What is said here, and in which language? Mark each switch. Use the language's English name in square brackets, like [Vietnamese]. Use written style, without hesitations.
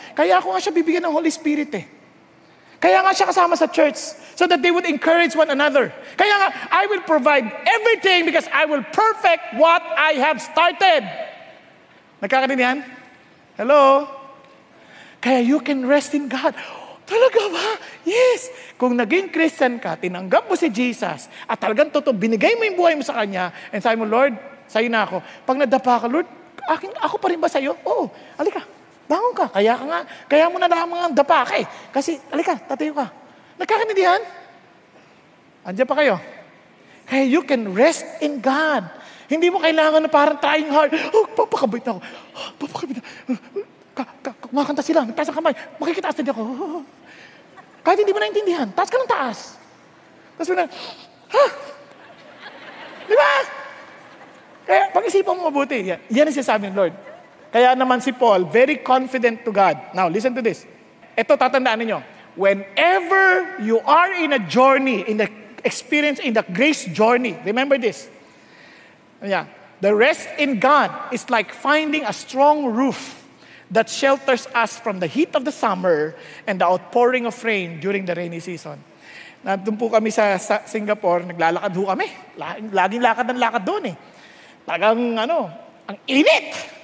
[Filipino] Kaya ako nga siya bibigyan ng Holy Spirit Kaya nga siya kasama sa church [English] so that they would encourage one another. [Filipino] Kaya nga, [English] I will provide everything because I will perfect what I have started. [Filipino] Nagkakaintindihan? [English] Hello? Kaya you can rest in God. [Filipino] Talaga ba? [English] Yes. [Filipino] Kung naging Christian ka, tinanggap mo si Jesus, at talagang totoo, binigay mo yung buhay mo sa Kanya, and sabi mo, Lord, sa'yo na ako. Pag nadapa ka, Lord, ako pa rin ba sa'yo? Oo. Halika. Bangon ka. Kaya mo na lamang ang dapa ka Kasi, halika, tatayo ka. Nagkakaintindihan? Andiyan pa kayo. Kaya [English] you can rest in God. [Filipino] Hindi mo kailangan na parang [English] trying hard. [Filipino] Papakabait ako. Papakabait ako. Kumakanta sila. Nagtaas ang kamay. Makikitaas din ako. Kahit hindi mo naintindihan. Taas ka ng taas. Tapos mo na, Di ba? Kaya pag-isipan mo mabuti. Yan ang sinasabi ng Lord. Kaya naman si [English] Paul, very confident to God. Now, listen to this. [Filipino] Ito, tatandaan ninyo. [English] Whenever you are in a journey, in the experience, in the grace journey, remember this. The rest in God is like finding a strong roof that shelters us from the heat of the summer and the outpouring of rain during the rainy season. [Filipino] Nandun po kami sa Singapore, naglalakad ho kami. Laging lakad doon Talagang ang init.